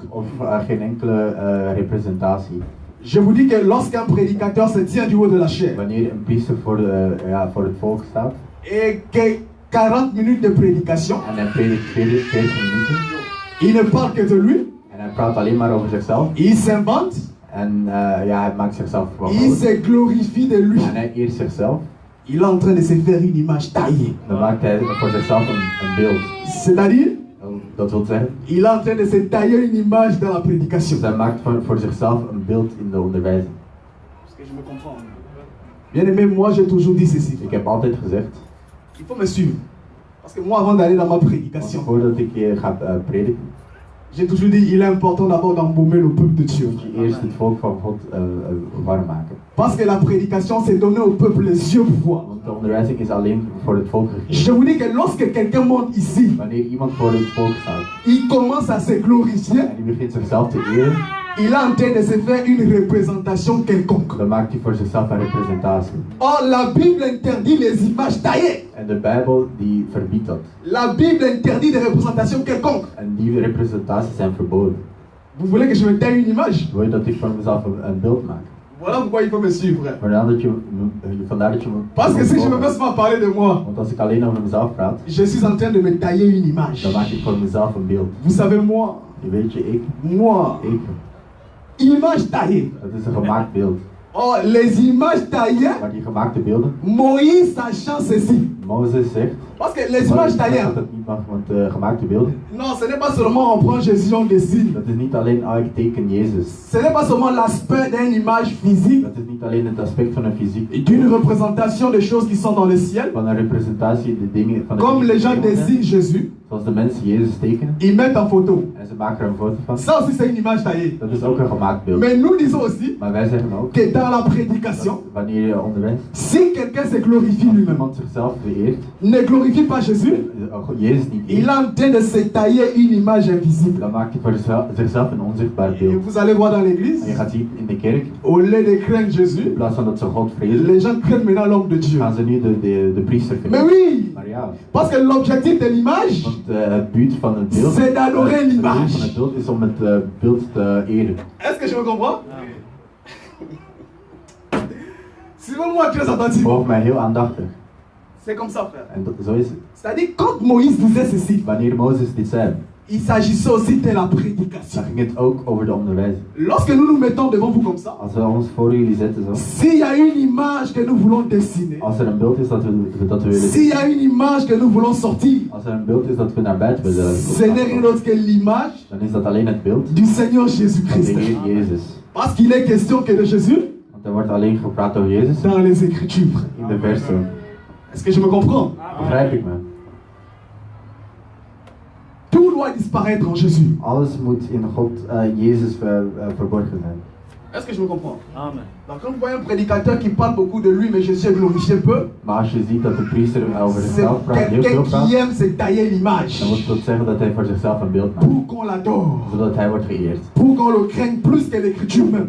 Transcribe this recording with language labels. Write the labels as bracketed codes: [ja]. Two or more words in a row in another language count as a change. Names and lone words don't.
[nl] of geen enkele representatie. [fr] Je vous dis que lorsqu'un prédicateur se tient du haut de la chair [nl] Wanneer een priester voor het volk staat [fr] et que 40 minutes de prédication, [nl] en hij predikt 40 minuten [fr] il ne parle que de lui, [nl] en hij praat alleen maar over zichzelf [fr] il s'invente, [nl] en hij maakt zichzelf wel [fr] il [nl] groot [fr] se glorifie de lui. [nl] en hij eert zichzelf, [fr] Il est en train de se faire une image taillée. [nl] dan maakt hij voor zichzelf een beeld. [fr] C'est-à-dire, [nl] Dat wil zeggen, [fr] il est en train de se tailler une image dans la prédication. [nl] hij maakt voor zichzelf een beeld in de onderwijzing. [fr] Parce que je me comprends. Bien aimé, moi j'ai toujours dit ceci. [nl] Ik heb altijd gezegd, [fr] Il faut me suivre. Parce que moi, avant d'aller dans ma prédication, [nl] voordat ik ga prediken, [fr] j'ai toujours dit il est important d'abord d'embaumer le peuple de Dieu. [nl] moet je eerst het volk van God warm maken. [fr] Parce que la prédication, c'est donner au peuple les yeux pour voir. [nl] Want de onderwijzing is alleen voor het volk [fr] Je [nl] gegeven. [fr] vous dis que lorsque quelqu'un monte ici, [nl] Wanneer iemand voor het volk staat [fr] il commence à se glorifier, [nl] en die begint zichzelf te eren, [fr] il est en train de se faire une représentation quelconque. [nl] dan maakt hij voor zichzelf een representatie. [fr] Or, la Bible interdit les images taillées. [nl] En de Bijbel die verbiedt dat. [fr] La Bible interdit des représentations quelconques. [nl] En die representaties zijn verboden. [fr] Vous voulez que je me taille une image? [nl] Wil je dat ik voor mezelf een beeld maak? [fr] Voilà pourquoi il faut me suivre. [nl] Vandaar dat je [fr] Parce que si je me [nl] volgt. [fr] laisse pas parler de moi, [nl] Want als ik alleen over mezelf praat, [fr] je suis en train de me tailler une image. [nl] dan maak ik voor mezelf een beeld. [fr] Vous savez, moi, [nl] Je weet je, ik, [fr] image taillée. [nl] dat is een gemaakt beeld. [fr] Oh, les images taillées, [nl] Maar die gemaakte beelden, [fr] Moïse sachant ceci. [nl] Mozes zegt, [fr] Parce que les images taillées, [nl] dat het niet mag, want gemaakte beelden, [fr] non, ce n'est pas seulement on prend Jésus, on dessine. [nl] dat is niet alleen, ik teken Jezus. [fr] Ce n'est pas seulement l'aspect d'une image physique, [nl] Dat is niet alleen het aspect van een fysiek, [fr] d'une représentation des choses qui sont dans le ciel. [nl] van een representatie, de dingen van de [fr] Comme [nl] dingen [fr] les gens [nl] die er zijn. [fr] dessinent Jésus, [nl] Zoals de mensen Jezus tekenen [fr] ils mettent en photo. [nl] en ze maken er een foto van. [fr] Ça aussi, c'est une image taillée. [nl] Dat is ook een gemaakt beeld. [fr] Mais nous disons aussi [nl] Maar wij zeggen ook, [fr] que dans la prédication, [nl] wanneer je onderwijst, [fr] si quelqu'un se glorifie [nl] als [fr] lui-même, [nl] iemand zichzelf vereert, [fr] ne glorifie glorifie pas Jésus, [nl] Jezus niet [fr] il est [nl] eert, [fr] en train de se tailler une image invisible. [nl] dan maakt hij voor zichzelf een onzichtbaar [fr] Et [nl] beeld. [fr] vous allez voir dans [nl] En je [fr] l'église, [nl] gaat zien in de kerk, [fr] au lieu de craindre Jésus, [nl] in plaats van dat ze God vrezen, [fr] les gens craignent maintenant l'homme de Dieu. [nl] gaan ze nu de priester [fr] Mais [nl] vrezen. [fr] oui, [nl] Maar ja, [fr] parce que l'objectif de l'image, [nl] want het buurt van het beeld, [fr] c'est d'adorer [nl] het doel [fr] l'image. [nl] van het beeld is om het beeld te eren. [fr] Est-ce que je me comprends? Suivez-moi très attentivement. [nl] Volg mij heel aandachtig. [fr] C'est comme ça, frère. [nl] En zo is het. [fr] C'est-à-dire, quand Moïse disait ceci, [nl] Wanneer Mozes dit zei, [fr] il s'agissait aussi de la [nl] dan [fr] prédication. [nl] ging het ook over de onderwijzing. [fr] Lorsque nous nous mettons devant vous comme ça, [nl] Als we ons voor jullie zetten zo, [fr] s'il y a une image que nous voulons dessiner, [nl] als er een beeld is dat we willen [fr] s'il y a une image que nous voulons sortir, [nl] als er een beeld is dat we naar buiten willen [fr] ce n'est rien d'autre que l'image [nl] dan is dat alleen het beeld [fr] du Seigneur [nl] van de [fr] Jésus-Christ. [nl] Heer Jezus. [fr] Parce qu'il est question que de Jésus [nl] Want er wordt alleen gepraat over Jezus [fr] dans les Écritures. [nl] in de versen. [fr] Est-ce que je me comprends? [nl] Begrijp ik me? [fr] Tout doit disparaître en Jésus. [nl] Alles moet in God, Jezus verborgen zijn. [fr] Est-ce que je me comprends? Amen. Donc quand vous voyez un prédicateur qui parle beaucoup de lui, mais Jésus est glorifié peu, [nl] Maar als je ziet dat de priester over [fr] c'est [nl] zichzelf praat, heel veel [fr] quelqu'un [nl] praat, [fr] qui aime se tailler l'image [nl] dan wil dat zeggen dat hij voor zichzelf een beeld maakt. [fr] pour qu'on l'adore, [nl] Zodat hij wordt geëerd. [fr] pour qu'on le craigne plus que l'écriture même.